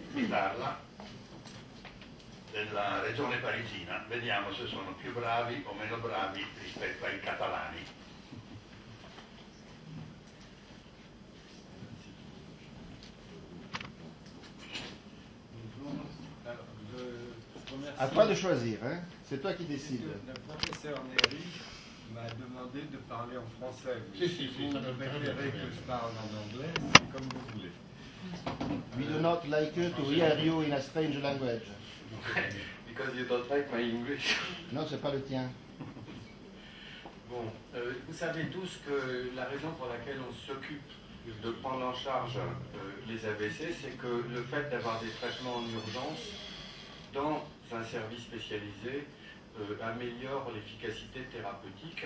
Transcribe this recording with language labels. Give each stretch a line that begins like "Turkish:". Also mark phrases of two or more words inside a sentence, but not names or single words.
Italian: citarla, della regione parigina, vediamo se sono più bravi o meno bravi rispetto ai catalani.
French: À toi de choisir, hein? C'est toi qui décides. Le professeur Néry m'a demandé de parler en français.
Italian: Si, si, si,
French: Vous ça peut préférez que je parle en anglais, c'est comme vous voulez.
English: We do not like you to hear you in a strange language. Because you don't like my English.
French: Non, c'est pas le tien. Bon, vous savez tous que la raison pour laquelle on s'occupe de prendre en charge les AVC, c'est que le fait d'avoir des traitements en urgence dans un service spécialisé améliore l'efficacité thérapeutique.